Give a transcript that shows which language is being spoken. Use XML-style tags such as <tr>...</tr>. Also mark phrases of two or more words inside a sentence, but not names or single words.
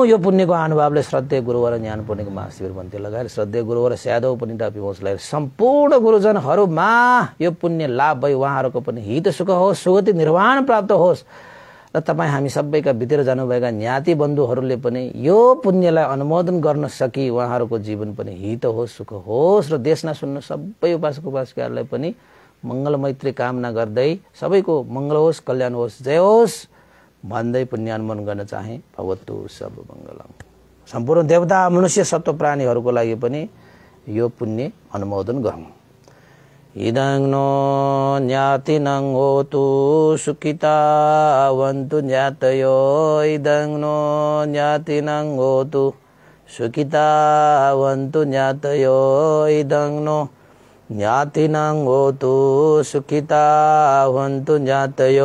<ne>यो पुण्यको अनुभवले श्रद्धेय गुरुवर ज्ञान पुण्यको महाशिविर भन्ते लगाएर श्रद्धेय गुरुवर स्यादव पनि पिउँछलाई सम्पूर्ण गुरुजनहरूमा यो पुण्य लाभ भई उहाँहरूको पनि हित सुख होस्, सुगति निर्वाण प्राप्त होस् र तपाईँ हामी सबैका भित्र जानुभएका ज्ञाति बन्धुहरूले पनि यो पुण्यलाई अनुमोदन गर्न सकी उहाँहरूको जीवन पनि हित होस्, सुख होस् र देशमा सुन्न सबै उपासक उपासिकाहरूलाई पनि मङ्गल मैत्री कामना गर्दै सबैको मङ्गल होस्, कल्याण होस्, जय होस् भन्दै पुण्यानुमोदन गर्न चाहे।</ne> <pi>भवतु सब मङ्गलम।</pi> <ne>सम्पूर्ण देवता मनुष्य सत्व प्राणीहरूको लागि पनि यो पुण्य अनुमोदन गरौँ।</ne> <pi>इदं नो ज्ञातिनं होतु सुखितावन्तु ज्ञातयो। इदं नो ज्ञातिनं होतु सुखितावन्तु ज्ञातयो। इदं नो ज्ञातिनं होतु सुखितावन्तु ज्ञातयो।</pi>